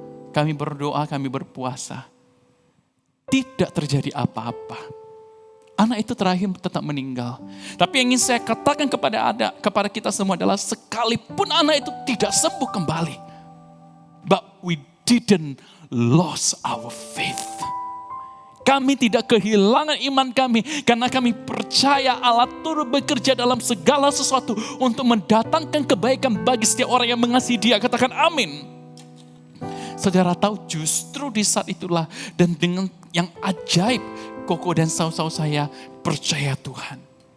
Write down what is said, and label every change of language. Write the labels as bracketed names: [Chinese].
[Indonesian] Kami berdoa, kami berpuasa. Tidak terjadi apa-apa. Anak itu terakhir tetap meninggal. Tapi yang ingin saya katakan kepada kita semua adalah sekalipun anak itu tidak sembuh kembali. [English] But we didn't lose our faith. [Indonesian] Kami tidak kehilangan iman kami. Karena kami percaya Allah turut bekerja dalam segala sesuatu untuk mendatangkan kebaikan bagi setiap orang yang mengasihi Dia. Katakan amin. Saudara tahu justru di saat itulah dan dengan yang ajaib, Koko dan saudara saya percaya Tuhan.